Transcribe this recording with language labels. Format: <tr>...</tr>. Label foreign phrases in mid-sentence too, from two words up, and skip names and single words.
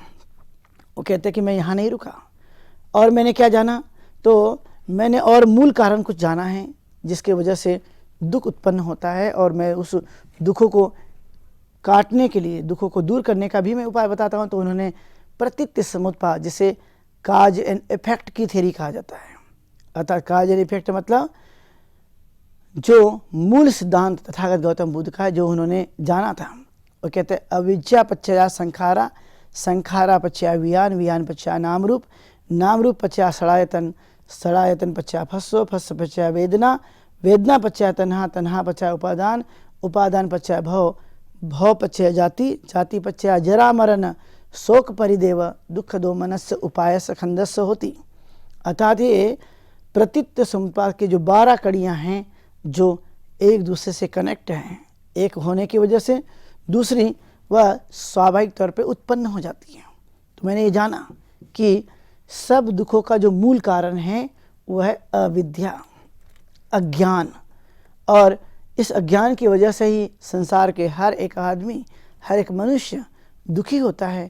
<hi>वो कहते कि मैं यहाँ नहीं रुका और मैंने क्या जाना, तो मैंने और मूल कारण कुछ जाना है जिसके वजह से दुख उत्पन्न होता है और मैं उस दुखों को काटने के लिए, दुखों को दूर करने का भी मैं उपाय बताता हूँ। तो उन्होंने प्रतीत्य समुत्पाद, जिसे</hi> <en>cause and effect</en> <hi>की थ्योरी कहा जाता है।</hi> <pi>अर्थात</pi> <en>cause and effect</en> <hi>मतलब जो मूल सिद्धांत तथागत गौतम बुद्ध का है, जो उन्होंने जाना था, वो कहते हैं</hi> <pi>अविद्या पश्चाया संखारा, संखारा पश्चाया विज्ञान, विज्ञान पश्चाया नाम रूप, नाम रूप पश्चाया षडायतन, षडायतन पश्चाया फस्सो, फस्स पश्चाया वेदना, वेदना पश्चाया तन्हा, तन्हा पश्चाया उपादान, उपादान पश्चाया भव, भव पश्चाया जाति, जाति पश्चाया जरा मरण, शोक परिदेव, दुख दो मनस्य उपायस खंडस्य होती।</pi> <hi>अर्थात ये प्रतीत समुपाद के जो 12 कड़ियाँ हैं जो एक दूसरे से कनेक्ट हैं, एक होने की वजह से दूसरी वह स्वाभाविक तौर पे उत्पन्न हो जाती है। तो मैंने ये जाना कि सब दुखों का जो मूल कारण है वह है अविद्या, अज्ञान, और इस अज्ञान की वजह से ही संसार के हर एक आदमी, हर एक मनुष्य दुखी होता है।</hi>